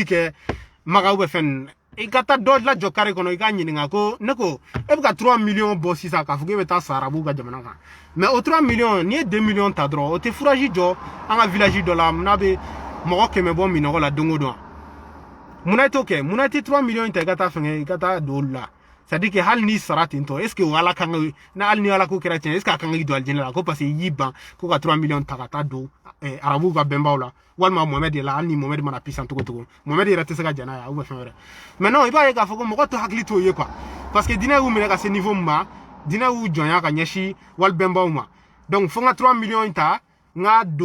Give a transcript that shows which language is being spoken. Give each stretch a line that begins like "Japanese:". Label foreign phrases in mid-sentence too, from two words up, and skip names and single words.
Bambara: kɛ Maga ou fɛn i ka taa dɔ lajɔ kare kɔnɔ i k'a ɲininka ko ne ko e bɛ ka 3 millions bɔ sisan k'a fɔ k'e bɛ taa sa arabu ka jamana kan mais o 3 millions n'i ye 2 millions ta dɔrɔn o tɛ fourage jɔ an ka village dɔ la n'a bɛ mɔgɔ 100 bɔ minɔgɔ la don o don munna i t'o kɛ munna i tɛ 3 millions ta i ka taa fɛngɛ i ka taa don olu la c'est
French: à dire que
Bambara: hali n'i sara ten tɔ
French: est ce que
Bambara: o ala kan ka hali ni ala ko kɛra tiɲɛ
French: est ce que
Bambara: a kan ka don alijinɛ la ko
French: parce que
Bambara: i y'i ban ko ka 3 millions ta ka taa don arabu ka bɛnbaw la walima Mohamed de la hali ni Mohamed mana pisan togo Mohamed yɛrɛ tɛ se ka jɛn n'a ye
French: ou bien
Bambara: fɛn wɛrɛ
French: mais non
Bambara: i b'a ye k'a fɔ ko mɔgɔ tɛ hakili t'o ye quoi
French: parce que
Bambara: diinɛ y'u minɛ ka se niveau min ma diinɛ y'u jɔnya ka ɲɛsin wali bɛnbaw ma donc fo n ka 3 millions ta n ka